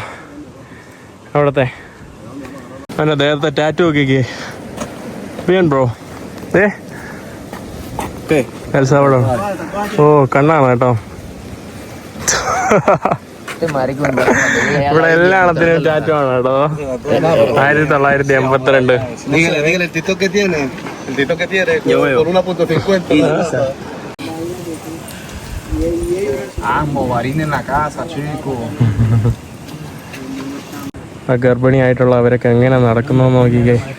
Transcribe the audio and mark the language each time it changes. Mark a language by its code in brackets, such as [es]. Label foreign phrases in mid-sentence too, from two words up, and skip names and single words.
[ml] അവിടത്തെ എൻ്റെ ദേഹത്തെ ടാറ്റു നോക്കിക്കേ. [es] Bien bro El Salvador. [ml] ഓ കണ്ണാണ് കേട്ടോ. ഇവിടെ എല്ലാത്തിനും ടാറ്റു ആണ് കേട്ടോ. 1982. [es] Dígale el TikTok que tiene. El TikTok que tiene por 1.50. Movarín en la casa, chico. [ml] ആ ഗർഭിണിയായിട്ടുള്ള അവരൊക്കെ എങ്ങനെ നടക്കുന്നു നോക്കിക്കേ.